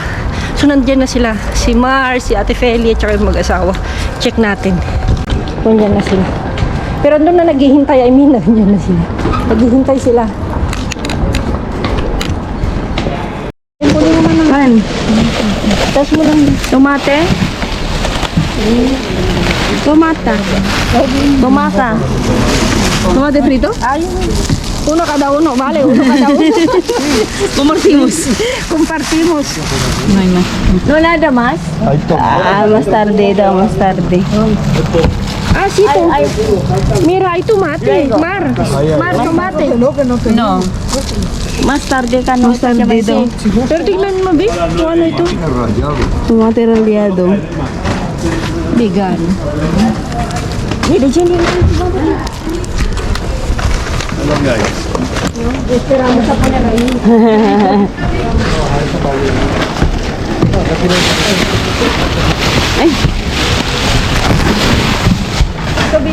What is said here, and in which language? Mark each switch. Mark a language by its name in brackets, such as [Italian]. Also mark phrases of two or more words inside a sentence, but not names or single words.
[Filipino] So nandiyan na sila, si Mar, si Ate Feli at saka yung mag-asawa. Check natin. Nandiyan na sila. Pero doon na naghihintay, nandiyan na sila. Naghihintay sila. Kan? Tapos mo lang. [Spanish] Tomate? Tomata. Tomata. Tomate frito? [Filipino] Ayun. [Spanish] Uno kada uno, vale, uno kada uno. Compartimos. No nada más? Más tarde daw, más tarde. Ah, sito. Mira, ay tomate. Mar, tomate. No. Más tarde ka no. Más tarde daw. [Filipino] Pero tignan mo, Bi. Kung ano ito? [Spanish] Tomate rallado. Vegan. Mira, [Filipino] dyan yun. Esperamos sa kanila yun. Ay. Sabi,